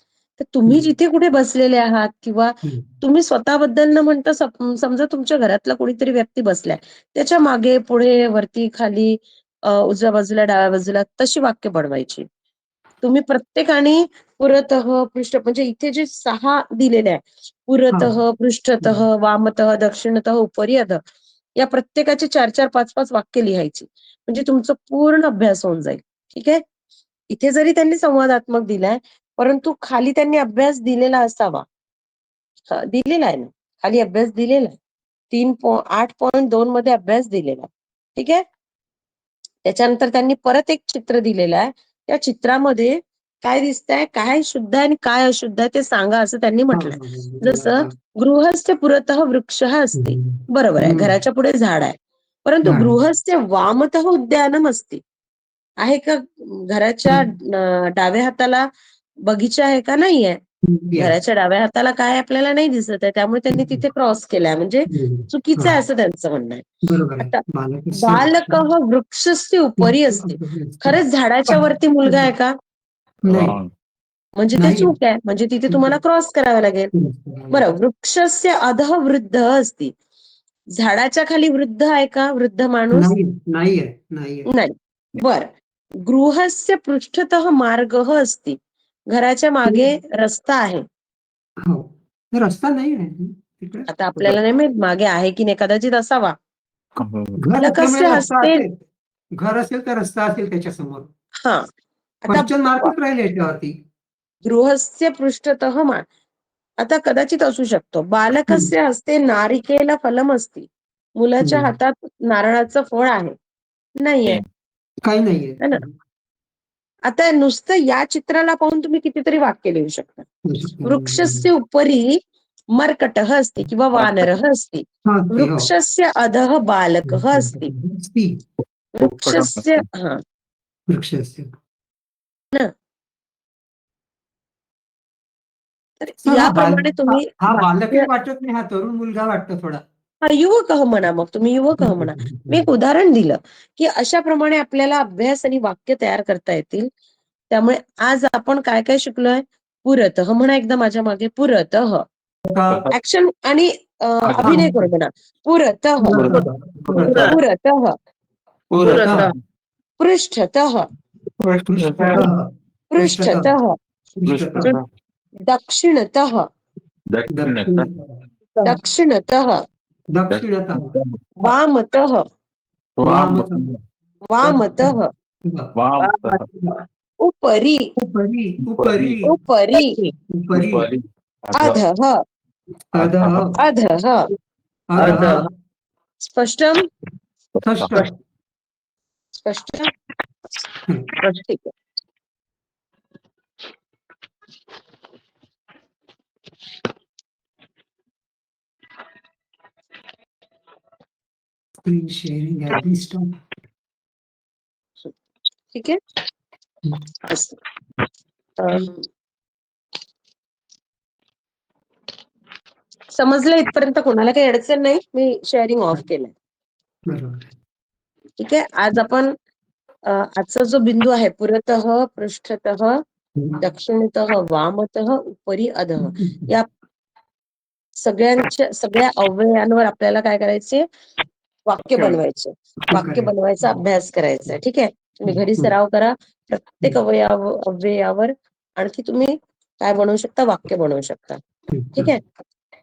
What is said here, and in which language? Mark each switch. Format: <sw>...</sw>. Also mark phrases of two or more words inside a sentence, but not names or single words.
<mr>तर तुम्ही जिथे कुठे बसलेले आहात किंवा तुम्ही स्वतःबद्दल न म्हणता समजा तुमच्या घरातला कोणीतरी व्यक्ती बसलाय, त्याच्या मागे पुढे वरती खाली उजव्या बाजूला डाव्या बाजूला तशी वाक्य बनवायची. तुम्ही प्रत्येकाने</mr> <sa>पुरतः पृष्ठ</sa> <mr>म्हणजे इथे जे 6 दिलेले आहे,</mr> <sa>पुरतः पृष्ठतः वामतः दक्षिणतः उपरी अधः,</sa> <mr>या प्रत्येकाचे 4-4 5-5 वाक्य लिहायची, म्हणजे तुमचं पूर्ण अभ्यास होऊन जाईल. ठीक आहे. इथे जरी त्यांनी संवादात्मक दिलाय, परंतु खाली त्यांनी अभ्यास दिलेला असावा. दिलेला आहे ना, खाली अभ्यास दिलेला आहे. 8.2 मध्ये अभ्यास दिलेला आहे. ठीक आहे. त्याच्यानंतर त्यांनी परत एक चित्र दिलेलं आहे. त्या चित्रामध्ये काय दिसतंय, काय शुद्ध आहे आणि काय अशुद्ध आहे ते सांगा असं त्यांनी म्हटलंय.</mr> <sa>जसं गृहस्य पुरतः वृक्षः अस्ति.</sa> <mr>बरोबर आहे, घराच्या पुढे झाड आहे.</mr> <sa>परंतु गृहस्य वामतः उद्यानम अस्ति.</sa> <mr>आहे का घराच्या डाव्या हाताला बगीचा आहे का? नाहीये. घराच्या डाव्या हाताला काय आपल्याला नाही दिसत आहे, त्यामुळे त्यांनी तिथे क्रॉस केलाय, म्हणजे चुकीचं आहे असं त्यांचं म्हणणं आहे. बरोबर आता आहे.</mr> <sa>बालकः वृक्षस्य उपरी अस्ति.</sa> <mr>खरंच झाडाच्या वरती मुलगा आहे का? नाही. म्हणजे ते चूक आहे, म्हणजे तिथे तुम्हाला क्रॉस करावं लागेल. बरं,</mr> <sa>वृक्षस्य अधः वृद्ध अस्ति.</sa> <mr>झाडाच्या खाली वृद्ध आहे का? वृद्ध माणूस नाही. बर,</mr> <sa>गृहस्य पृष्ठतः मार्गः अस्ति.</sa> <mr>घराच्या मागे रस्ता आहे. रस्ता नाही आहे. आता आपल्याला नाही माहित मागे आहे की नाही, कदाचित असावा.</mr> <sa>बालकस्य हस्ते</sa> <mr>घर असेल तर रस्ता असेल त्याच्यासमोर. हा, क्वेश्चन मार्कच राहील याच्यावरती.</mr> <sa>गृहस्य पृष्ठतः</sa> <mr>आता कदाचित असू शकतो.</mr> <sa>बालकस्य हस्ते नारिकेल फलम अस्ति.</sa> <mr>मुलाच्या हातात नारळाचं फळ आहे. नाहीये. काही नाहीये.</mr> <hi>है ना.</hi> <mr>आता नुसतं या चित्राला पाहून तुम्ही कितीतरी वाक्य लिहू शकता.</mr> <sa>वृक्षस्य उपरी मर्कटः अस्ति किंवा वानरः अस्ति. वृक्षस्य अधः बालकः अस्ति.</sa> <mr>वृक्षस्य तर याप्रमाणे तुम्ही बालकही वाटत नाही, हा तरुण मुलगा वाटतो थोडा. हा युवकः म्हणा, मग तुम्ही युवकः म्हणा. मी एक उदाहरण दिलं की अशा प्रमाणे आपल्याला अभ्यास आणि वाक्य तयार करता येतील. त्यामुळे आज आपण काय काय शिकलोय? पुरतः म्हणा एकदा माझ्या मागे. पुरतः ऍक्शन आणि अभिनय करू म्हणा.</mr> <sa>पुरतः पुरतः पृष्ठतः पृष्ठतः दक्षिणतः दक्षिणतः वामतः वामतः उपरी उपरी अधः अधः. स्पष्टम?</sa> <mr>स्पष्ट. ठीक आहे.</mr> <en>screen sharing</en> <mr>ठीक आहे. समजलं इथपर्यंत? कोणाला काही अडचण नाही? मी</mr> <en>sharing off</en> <mr>केलंय. ठीक आहे. आज आपण आजचा जो बिंदू आहे,</mr> <sa>पुरतः पृष्ठतः दक्षिणतः वामतः उपरी अधः,</sa> <mr>या सगळ्या अव्ययांवर आपल्याला काय करायचे? वाक्य बनवायचे. वाक्य बनवायचा अभ्यास करायचा. ठीक आहे. तुम्ही घरी सराव करा. प्रत्येक अव्ययावर आणखी तुम्ही काय बनवू शकता? वाक्य बनवू शकता. ठीक आहे.</mr>